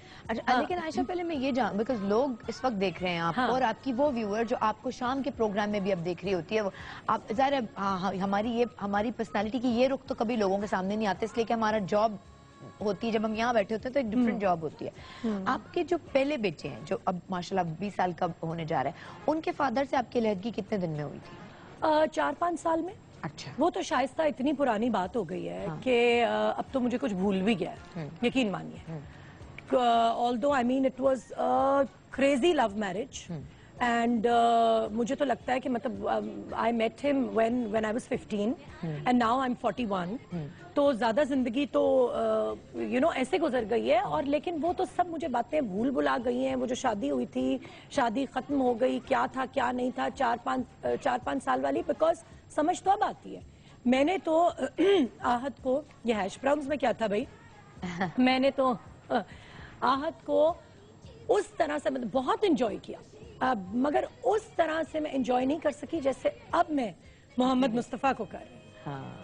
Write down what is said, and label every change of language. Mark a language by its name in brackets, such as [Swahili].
[Urdu] لیکن عائشہ پہلے میں یہ جان, بیکاز لوگ اس وقت دیکھ رہے ہیں آپ کو, اور آپ کی وہ ویور جو آپ کو شام کے پروگرام میں بھی اب دیکھ رہی ہوتی ہے, آپ ظاہر ہے ہماری پرسنالٹی کی یہ رخ تو کبھی لوگوں کے سامنے نہیں آتے, اس لیے کہ ہمارا جاب ہوتی ہے, جب ہم یہاں بیٹھے ہوتے ہیں تو ایک ڈفرنٹ جاب ہوتی ہے. آپ کے جو پہلے بیٹے ہیں جو اب ماشاءاللہ 20 سال کا ہونے جا رہا ہے, ان کے فادر سے آپ کی علیحدگی کتنے دن میں ہوئی تھی؟ 4-5 سال میں. اچھا, وہ تو شائستہ اتنی پرانی بات ہو گئی ہے کہ اب تو مجھے کچھ بھول بھی گیا ہے, یقین مانیے. [English] although I mean it was a crazy love marriage and [Urdu] مجھے تو لگتا ہے کہ مطلب [English] I met him when I was 15 and now I'm 41. [Urdu] تو زیادہ زندگی تو you know ایسے گزر گئی ہے, اور لیکن وہ تو سب مجھے باتیں بھول بھلا گئی ہیں. وہ جو شادی ہوئی تھی, شادی ختم ہو گئی, کیا تھا کیا نہیں تھا, 4-5 سال والی, بیکاز سمجھ تو اب آتی ہے. میں نے تو آہد کو, یہ ہیش براؤنز میں کیا تھا بھائی, میں نے تو آہد کو اس طرح سے بہت انجوائے کیا, مگر اس طرح سے میں انجوائے نہیں کر سکی جیسے اب میں محمد مصطفیٰ کو کر رہی ہوں.